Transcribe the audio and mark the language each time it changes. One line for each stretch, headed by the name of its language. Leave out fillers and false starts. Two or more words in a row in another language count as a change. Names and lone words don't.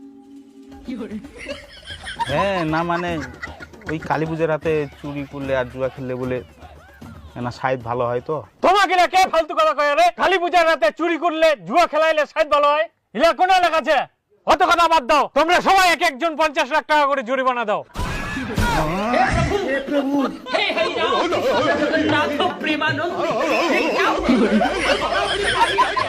Bangla: হ্যাঁ, না মানে ওই কালী পূজার রাতে চুরি করলে আর জুয়া খেললে বলে না সাইড ভালো হয় তো। তোমাকে কে ফালতু কথা কয় রে? কালী পূজার রাতে চুরি করলে জুয়া খেলাইলে সাইড ভালো হয়? ইলা কোন লেখাছে? অত কথা বাদ দাও, তোমরা সবাই এক একজন 50 লাখ টাকা করে জরিমানা দাও।
Hindi: हे हरि राम कृष्ण जगन्नाथ प्रेमानंद ये क्या हुआ?